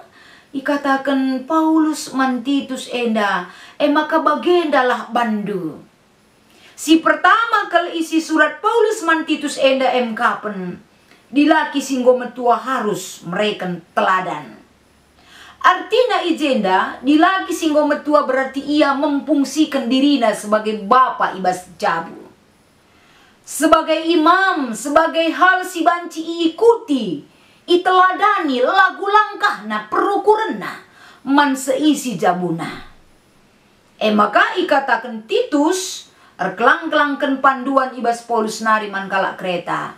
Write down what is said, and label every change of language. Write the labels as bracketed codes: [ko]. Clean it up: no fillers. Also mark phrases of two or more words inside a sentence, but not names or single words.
[btx] Ikatakan Paulus Mantitus enda maka bagendalah bandu. Si pertama kali isi surat Paulus Mantitus enda kapen dilaki singgo metua harus mereken teladan. Artinya ijenda dilaki singgo metua [id] berarti ia memfungsikan dirinya sebagai bapa [btx] ibas jabu, [id] sebagai imam, sebagai hal [btx] si banci ikuti iteladani lagu langkahna perukurenna man seisi jabuna. Maka ikatakan Titus erkelang-kelangken panduan ibas Paulus nari man kalak kereta.